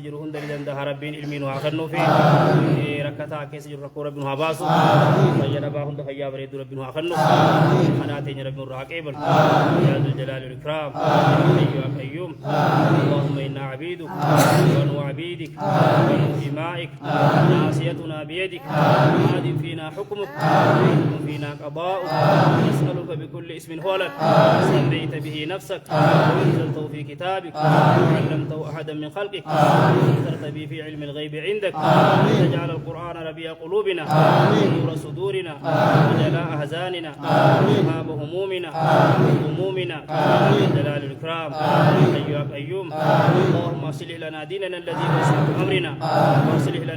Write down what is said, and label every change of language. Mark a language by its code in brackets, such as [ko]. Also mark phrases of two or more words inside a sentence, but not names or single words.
[om] jiru hunda ni dandaha rabbiin ilmii nuhaa kannu fi rakkataa keessa jiru rakkoo rabbi nuhaa baasu fayya dhabaa hunda fayyaa bareedu rabbi nuhaa kannu kanaa teenya rabbi nurraa qeebal [ar] يا ذا الجلال والإكرام يا قيوم اللهم إنا عبيدك ونو عبيدك ونو إمائك ناصيتنا بيدك ماض فينا حكمك وحكم فينا قضاؤك نسألك بكل اسم هو لك سميت به نفسك وأنزلته في كتابك وعلمته أحدا من خلقك وأثرت به في علم الغيب عندك تجعل القرآن ربيع قلوبنا ونور صدورنا وجلاء أحزاننا وذهاب همومنا وهمومنا جلال الإكرام حي يا قيوم اللهم اصلح لنا ديننا الذي هو عصمة أمرنا واصلح لنا